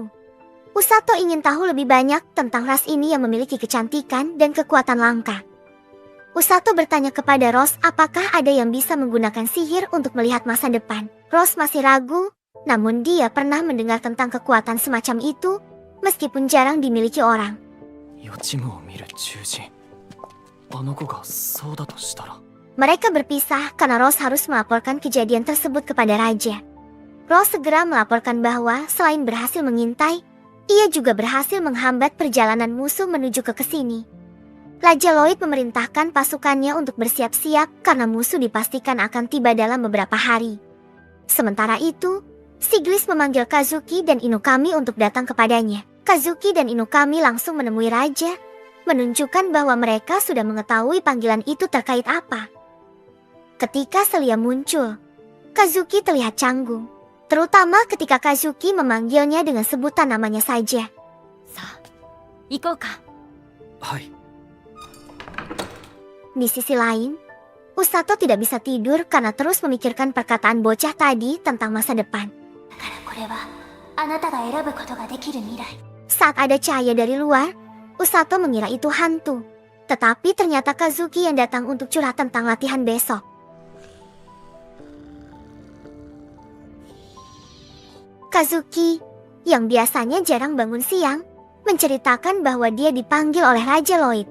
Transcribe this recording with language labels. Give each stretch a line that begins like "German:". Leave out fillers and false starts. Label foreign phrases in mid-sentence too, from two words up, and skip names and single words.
Indonesian: Usato ingin tahu lebih banyak tentang ras ini yang memiliki kecantikan dan kekuatan langka. Usato bertanya kepada Rose apakah ada yang bisa menggunakan sihir untuk melihat masa depan. Rose masih ragu, namun dia pernah mendengar tentang kekuatan semacam itu, meskipun jarang dimiliki orang.
Japanese: 予知夢を見る獣人。あの子がそうだとしたら。
Indonesian: Mereka berpisah karena Rose harus melaporkan kejadian tersebut kepada Raja. Rose segera melaporkan bahwa selain berhasil mengintai, ia juga berhasil menghambat perjalanan musuh menuju ke kesini. Raja Lloyd memerintahkan pasukannya untuk bersiap-siap karena musuh dipastikan akan tiba dalam beberapa hari. Sementara itu, Siglis memanggil Kazuki dan Inukami untuk datang kepadanya. Kazuki dan Inukami langsung menemui Raja, menunjukkan bahwa mereka sudah mengetahui panggilan itu terkait apa. Ketika Celia muncul, Kazuki terlihat canggung, terutama ketika Kazuki memanggilnya dengan sebutan namanya saja.
Japanese: さあ行こうか。はい。
Indonesian: Di sisi lain, Usato tidak bisa tidur karena terus memikirkan perkataan bocah tadi tentang masa depan.
Japanese: これはあなたが選ぶことができる未来。
Indonesian: Saat ada cahaya dari luar, Usato mengira itu hantu. Tetapi ternyata Kazuki yang datang untuk curhat tentang latihan besok. Kazuki, yang biasanya jarang bangun siang, menceritakan bahwa dia dipanggil oleh Raja Lloyd.